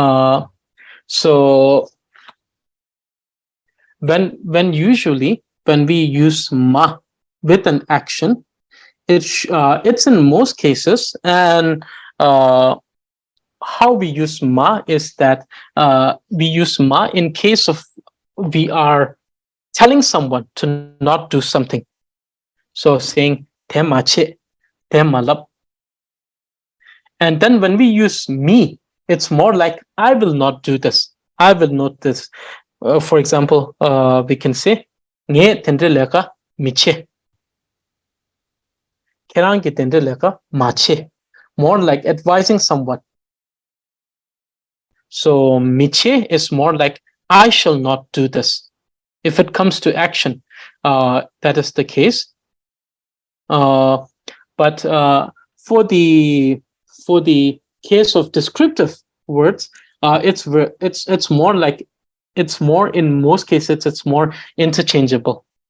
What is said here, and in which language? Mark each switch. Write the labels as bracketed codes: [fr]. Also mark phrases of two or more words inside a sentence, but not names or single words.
[en] So when usually when we use ma with an action, it's in most cases, and how we use ma is that we use ma in case of we are telling someone to not do something. So saying [dz] te mache, te malap, [en] And then when we use me, it's more like I will not do this. I will not this. For example, we can say [dz] nge tendre leka miche. Kerangi tendre leka mache. [en] More like advising someone. So miche is more like I shall not do this. If it comes to action, that is the case. But for the case of descriptive words, it's more like in most cases it's more interchangeable.